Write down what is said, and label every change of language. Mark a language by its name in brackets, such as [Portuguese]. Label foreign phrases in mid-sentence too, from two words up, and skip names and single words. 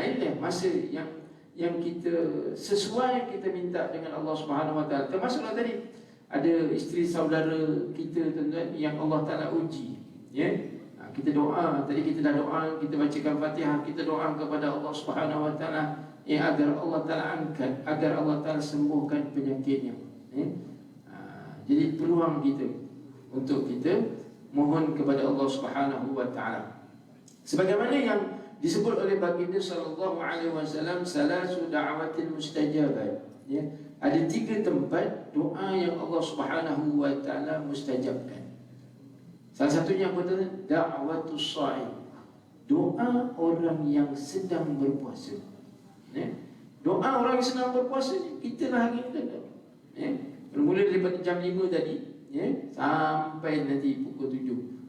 [Malay] Inilah masa yang kita sesuai kita minta dengan [Arabic] الله سبحانه وتعالى. [Malay] Termasuklah tadi ada isteri saudara kita tuan-tuan yang [Arabic] الله تعالى [Malay] uji. Kita doa, tadi kita dah doa, kita bacakan Fatihah, kita doa kepada [Arabic] الله سبحانه وتعالى [Malay] agar [Arabic] الله تعالى [Malay] angkat, agar [Arabic] الله تعالى [Malay] sembuhkan penyakitnya. Jadi peluang kita untuk kita mohon kepada [Arabic] الله سبحانه وتعالى. [Malay] Sebagaimana yang disebut oleh baginda [Arabic] صلى الله عليه وسلم، ثلاث دعوات مستجابة. [Malay] Ada 3 tempat doa yang [Arabic] الله سبحانه وتعالى [Malay] mustajabkan. Salah satunya apa tu? [Arabic] دعوة الصائم. [Malay] Doa orang yang sedang berpuasa. Doa orang yang sedang berpuasa ni kita lah hari ni. Bermula daripada jam 5 tadi, sampai nanti pukul 7.